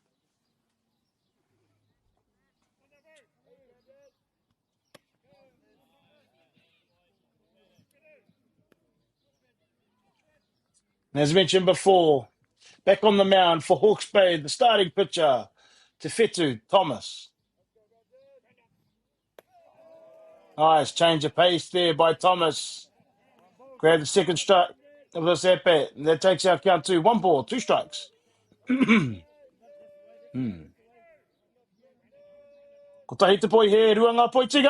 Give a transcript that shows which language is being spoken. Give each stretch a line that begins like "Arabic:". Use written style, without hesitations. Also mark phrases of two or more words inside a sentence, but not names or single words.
English: And as mentioned before, back on the mound for Hawke's Bay, the starting pitcher, Te Whetu Thomas. Nice change of pace there by Thomas. Grab the second strike. of this at bat. That takes our count to 1 ball, 2 strikes.
Māori: Ko tahi te poi he ruanga poi tiga.